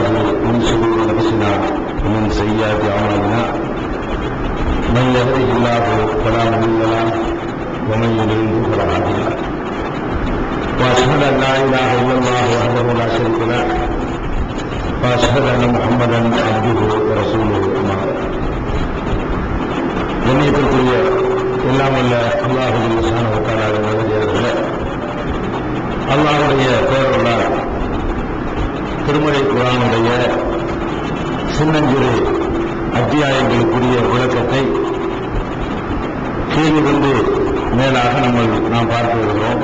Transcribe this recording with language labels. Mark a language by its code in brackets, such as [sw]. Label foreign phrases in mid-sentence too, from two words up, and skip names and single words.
[ar] من شرور انفسنا ومن سيئات اعمالنا من يهده الله فلا مضل له ومن يضلل فلا هادي له واشهد ان لا اله الا الله وحده لا شريك له واشهد ان محمدا عبده ورسوله اما بعد. [ta] கண்ணியத்திற்குரிய எல்லாம் வல்ல அல்லாஹ் [ar] سبحانه وتعالى [ta] நல்லடியார்களே, அல்லாஹ்வுடைய பெயரால் திருமறை குர்ஆனுடைய சின்னஞ்சிறு அத்தியாயங்களுக்குரிய விளக்கத்தை கீழிருந்து மேலாக நாம் பார்த்து வருகிறோம்.